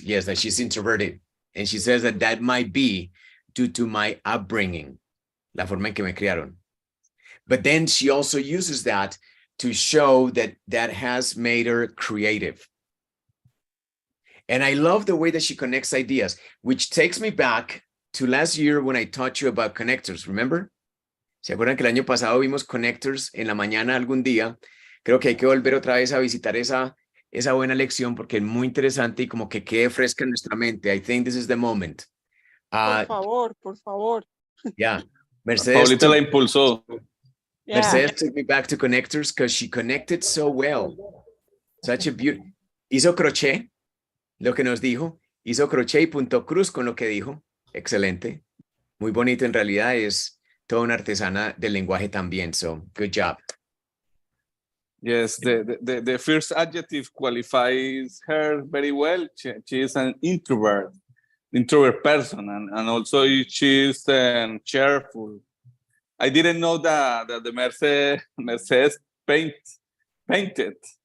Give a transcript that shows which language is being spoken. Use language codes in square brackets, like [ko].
[en] Yes, that she's introverted. And she says that that might be due to my upbringing, la forma en que me criaron. But then she also uses that to show that that has made her creative. And I love the way that she connects ideas, which takes me back to last year when I taught you about connectors, remember? [es] ¿Se acuerdan que el año pasado vimos connectors en la mañana algún día? Creo que hay que volver otra vez a visitar esa buena lección porque es muy interesante y como que quede fresca en nuestra mente. I think this is the moment. Por favor, por favor. [en] Yeah. Mercedes [es] Paulita la impulsó. [en] Mercedes took me back to connectors because she connected so well. Such a beauty. [es] Hizo crochet, lo que nos dijo. Hizo crochet y punto cruz con lo que dijo. Excelente. Muy bonito en realidad. Es toda una artesana del lenguaje también. [en] So, good job. Yes, the first adjective qualifies her very well. She is an introvert person, and also she is cheerful. I didn't know that the Mercedes painted.